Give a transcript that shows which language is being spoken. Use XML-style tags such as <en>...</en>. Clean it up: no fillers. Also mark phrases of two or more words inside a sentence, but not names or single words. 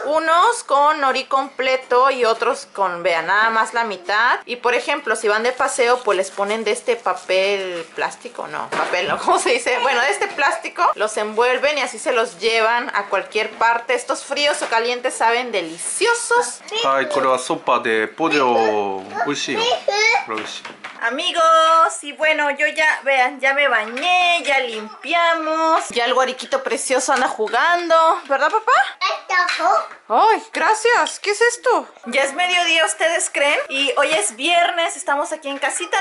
<es>Unos con nori completo y otros con, vean, nada más la mitad. Y por ejemplo, si van de paseo, pues les ponen de este papel plástico, no, papel no, ¿cómo se dice? Bueno, de este plástico, los envuelven y así se los llevan a cualquier parte. Estos fríos o calientes saben deliciosos.</es> <ja>Ay, これは</ja> <es>sopa de pollo</es> <ja>おいしいよ. これおいしい.</ja> <es>Amigos, y bueno, yo ya, vean, ya me bañé, ya limpiamos. Ya el guariquito precioso anda jugando, ¿verdad, papá? Ay, gracias. ¿Qué es esto? Ya es mediodía, ¿ustedes creen? Y hoy es viernes, estamos aquí en casita.</es>